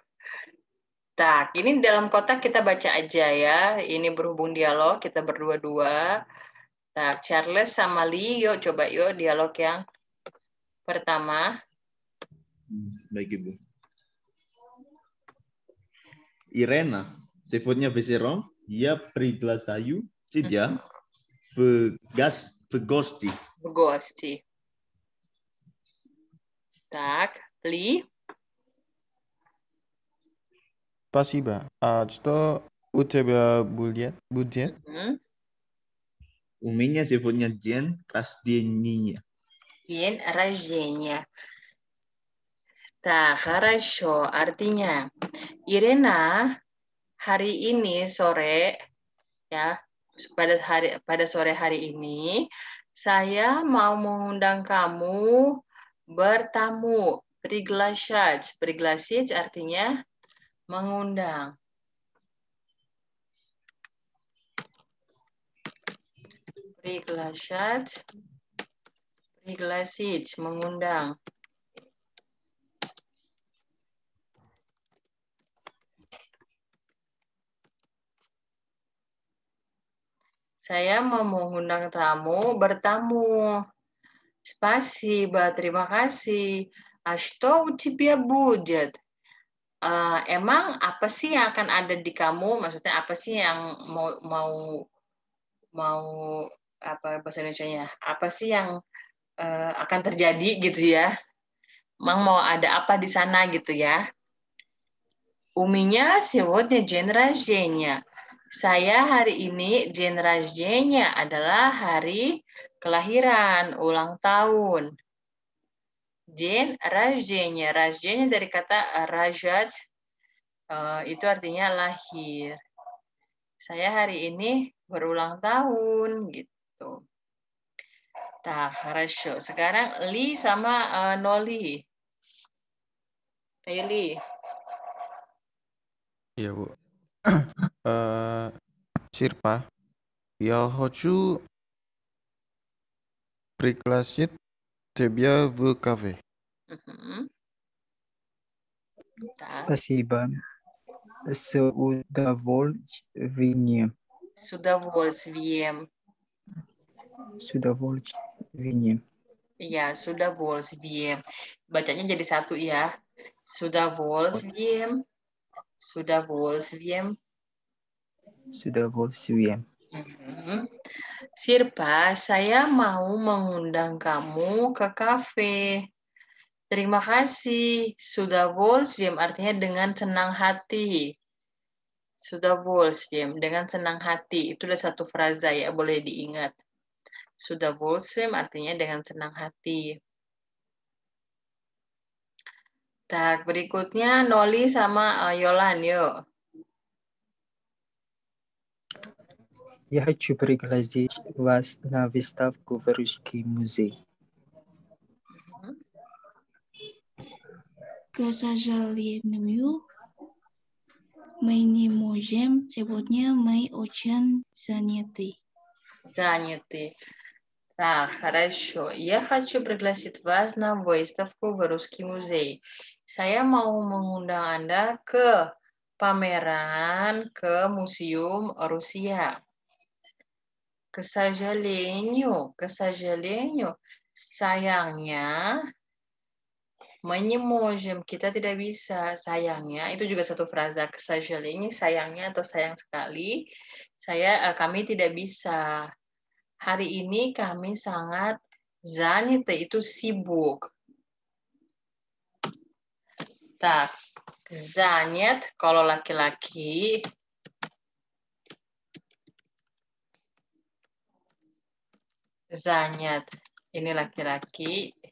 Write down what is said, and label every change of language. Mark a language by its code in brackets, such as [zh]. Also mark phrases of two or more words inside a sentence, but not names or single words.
[id] Tak, ini dalam kotak kita baca aja ya. Ini berhubung dialog, kita berdua-dua. Tak, Charles sama Lee, yuk coba yuk dialog yang pertama. Baik, Ibu. Irena, [ru] сегодня вечером я приглашаю тебя в гости. В гости. Так, Ли. Спасибо. А что у тебя будет? У меня сегодня день рождения. День рождения. Так, хорошо. [id] Artinya, Irena, hari ini sore, ya, pada sore hari ini, saya mau mengundang kamu bertamu Приглашать. Пригласить artinya mengundang. [ru] Приглашать. Пригласить. [id] Mengundang. Saya mau mengundang tamu bertamu. Спасибо, terima kasih. [ru] А что у тебя будет? [id] Emang apa sih yang akan ada di kamu? Maksudnya apa sih yang mau apa bahasa Indonesianya? Apa sih yang akan terjadi gitu ya? Emang mau ada apa di sana gitu ya? [ru] У меня сегодня день рождения. [id] Saya hari ini [ru] день рождения [id] adalah hari kelahiran, ulang tahun. [ru] День рождения. Рождения [id] dari kata рожать, itu artinya lahir. Saya hari ini berulang tahun gitu. [ru] Так, хорошо. [id] Sekarang Li sama Noli. Li. Iya, Bu. [ru] Sirpa, я хочу пригласить тебя в кафе. Так. Спасибо. С удовольствием. С удовольствием. С удовольствием. Iya, с удовольствием. [id] Bacanya jadi satu ya. [ru] С удовольствием. С удовольствием. С удовольствием. [id] Sirpa, saya mau mengundang kamu ke kafe. Terima kasih. [ru] С удовольствием [id] artinya dengan senang hati. [ru] С удовольствием, [id] dengan senang hati. Itu udah satu frasa ya, boleh diingat. [ru] С удовольствием [id] artinya dengan senang hati. Tak, berikutnya Noli sama Yolan, yuk. [ru] Я хочу пригласить вас на выставку в Русский музей. К сожалению, мы не можем. Сегодня мы очень заняты. Заняты. Так, хорошо. Я хочу пригласить вас на выставку в Русский музей. [id] Saya mau mengundang Anda ke pameran ke Museum Rusia. [ru] К сожалению, sayangnya, мы не можем, [id] kita tidak bisa, sayangnya, itu juga satu frasa, [ru] к сожалению, [id] sayangnya atau sayang sekali, kami tidak bisa. Hari ini kami sangat заняты, itu sibuk. Tak, занят, kalau laki-laki, занят, ini laki-laki.